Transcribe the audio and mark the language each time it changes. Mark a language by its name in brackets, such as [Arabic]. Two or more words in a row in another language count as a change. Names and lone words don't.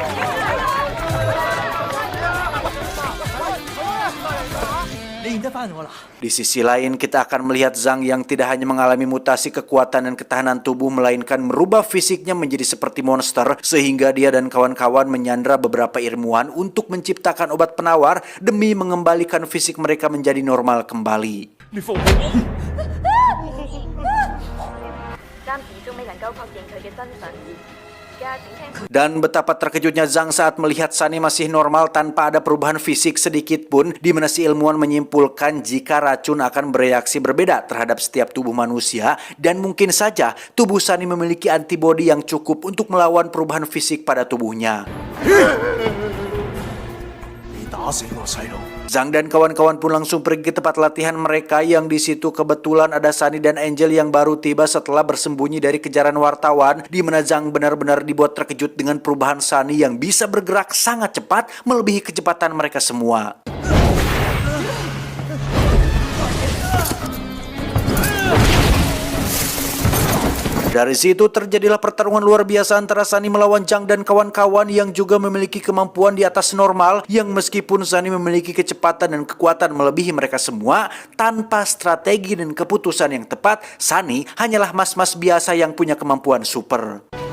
[Indonesian] Di sisi lain, kita akan melihat Zhang yang tidak hanya mengalami mutasi kekuatan dan ketahanan tubuh, melainkan merubah fisiknya menjadi seperti monster, sehingga dia dan kawan-kawan menyandra beberapa ilmuwan untuk menciptakan obat penawar demi mengembalikan fisik mereka menjadi normal kembali. [Cantonese] 暫時仲未能夠確認佢嘅身份。而家請聽。 [Indonesian] Dan betapa terkejutnya Zhang saat melihat Sunny masih normal tanpa ada perubahan fisik sedikit pun, di mana si ilmuwan menyimpulkan jika racun akan bereaksi berbeda terhadap setiap tubuh manusia, dan mungkin saja tubuh Sunny memiliki antibodi yang cukup untuk melawan perubahan fisik pada tubuhnya. [Cantonese] 你打死我細路！ [Indonesian] Zhang dan kawan-kawan pun langsung pergi ke tempat latihan mereka, yang di situ kebetulan ada Sunny dan Angel yang baru tiba setelah bersembunyi dari kejaran wartawan, di mana Zhang benar-benar dibuat terkejut dengan perubahan Sunny yang bisa bergerak sangat cepat melebihi kecepatan mereka semua. Dari situ terjadilah pertarungan luar biasa antara Sunny melawan Zhang dan kawan-kawan yang juga memiliki kemampuan di atas normal, yang meskipun Sunny memiliki kecepatan dan kekuatan melebihi mereka semua, tanpa strategi dan keputusan yang tepat, Sunny hanyalah mas-mas biasa yang punya kemampuan super.